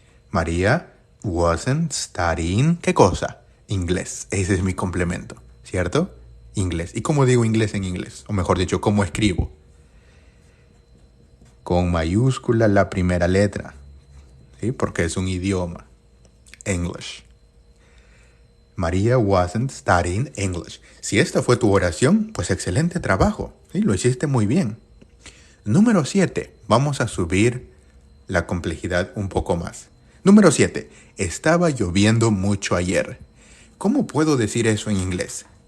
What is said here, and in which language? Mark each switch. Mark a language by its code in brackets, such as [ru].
[es] María [en] wasn't studying, [es] ¿qué cosa? Inglés. Ese es mi complemento, ¿cierto? Inglés. ¿Y cómo digo inglés en inglés? O mejor dicho, ¿cómo escribo? Con mayúscula la primera letra, ¿sí? Porque es un idioma. English. [en] María wasn't studying English. [es] Si esta fue tu oración, pues excelente trabajo. ¿Sí? Lo hiciste muy bien. Número 7. Vamos a subir la complejidad un poco más. Número 7. Estaba lloviendo mucho ayer. ¿Cómo puedo decir eso en inglés?